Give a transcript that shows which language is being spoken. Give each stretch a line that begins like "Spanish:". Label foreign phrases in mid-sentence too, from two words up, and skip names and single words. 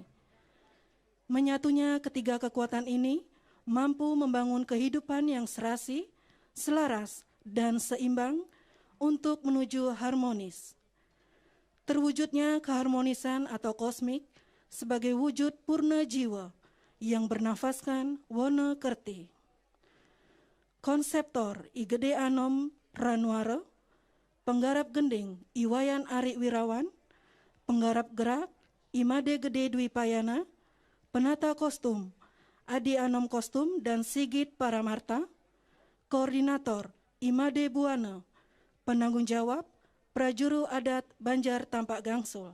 Indonesian: Menyatunya ketiga kekuatan ini mampu membangun kehidupan yang serasi, selaras, dan seimbang untuk menuju harmonis. Terwujudnya keharmonisan atau kosmik sebagai wujud purna jiwa yang bernafaskan Wona Kerti. Konseptor Igede Anom Ranwara, penggarap gending Iwayan Ari Wirawan, penggarap gerak Imade Gede Dwi Payana, penata kostum Adi Anom Kostum dan Sigit Paramarta, koordinator Imade Buana, penanggung jawab Prajuru Adat Banjar Tampak Gangsul.